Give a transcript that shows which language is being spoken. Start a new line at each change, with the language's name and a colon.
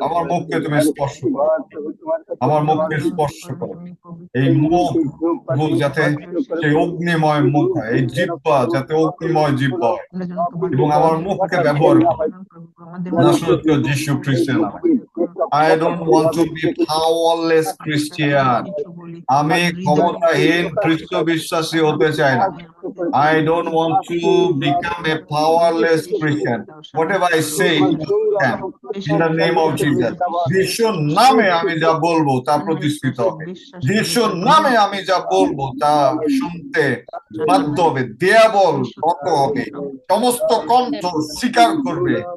Bangla: আমার মুখকে তুমি স্পর্শ করো, আমার মুখকে স্পর্শ করো। এই মুখ যাতে সেই অগ্নিময় মুখ হয়, এই জিহ্বা যাতে অগ্নিময় জিহ্বা হয়, এবং আমার মুখকে ব্যবহার করো নাসরতীয় যীশু খ্রিস্টের নামে।
English: I don't want to be powerless Christian.
Bangla: আমি ক্ষমতাহীন খ্রিস্ট বিশ্বাসী হতে চাই না।
English: I don't want to become a powerless Christian. Whatever I say, in the name of Jesus.
Bangla: যিশুর নামে আমি যা বলবো তা প্রতিষ্ঠিত হবে। যিশুর নামে আমি যা বলবো তা শুনতে বাধ্য হবে, দেয়াবল নত হবে, সমস্ত কণ্ঠ স্বীকার করবে।